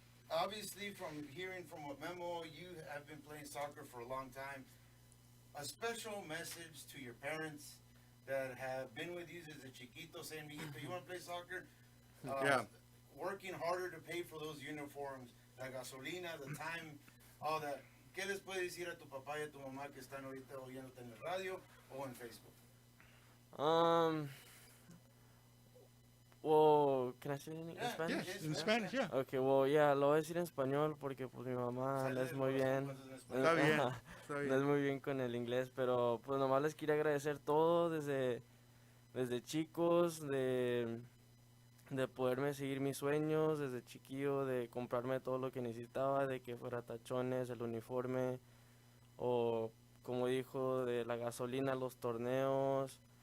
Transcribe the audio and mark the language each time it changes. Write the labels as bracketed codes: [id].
[en] Obviously, from hearing from what Memo, you have been playing soccer for a long time. A special message to your parents that have been with you [es] desde chiquito, [en] saying, "Mijito, you want to play soccer?" Yeah. Working harder to pay for those uniforms, [es] la gasolina, [en] the time, all that. [es] ¿Qué les puedes decir a tu papá y a tu mamá que están ahorita oyéndote en el radio o en Facebook? [en] Well, can I say it in Spanish? Yes, in Spanish, yeah. Okay, well, yeah, [es] lo voy a decir en español porque pues mi mamá no es muy bien. Está bien, está bien. No es muy bien con el inglés, pero pues nomás les quería agradecer todo desde chicos, de poderme seguir mis sueños, desde chiquillo, de comprarme todo lo que necesitaba, de que fuera tachones, el uniforme, o como dijo, de la gasolina, los torneos.